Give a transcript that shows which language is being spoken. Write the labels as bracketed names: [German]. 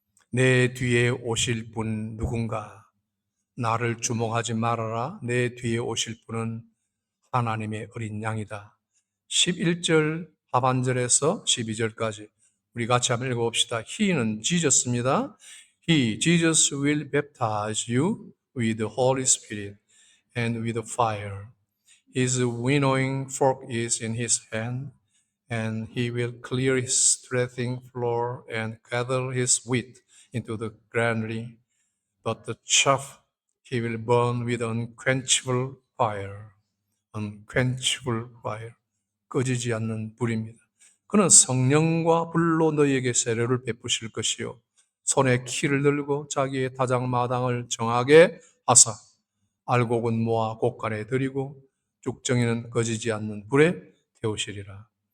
[Korean] 내 뒤에 오실 분 누군가? 나를 주목하지 말아라. 내 뒤에 오실 분은 하나님의 어린 양이다. 11절 하반절에서 12절까지 우리 같이 한번 읽어봅시다. He는 Jesus입니다. [English] He, Jesus will baptize you with the Holy Spirit and with fire. His winnowing fork is in his hand, and he will clear his threshing floor and gather his wheat into the granary. But the chaff he will burn with unquenchable fire. unquenchable fire. [Korean] 꺼지지 않는 불입니다. 그는 성령과 불로 너희에게 세례를 베푸실 것이요 손에 키를 들고 자기의 다장마당을 정하게 하사 알곡은 모아 곳간에 들이고 쭉정이는 꺼지지 않는 불에 태우시리라.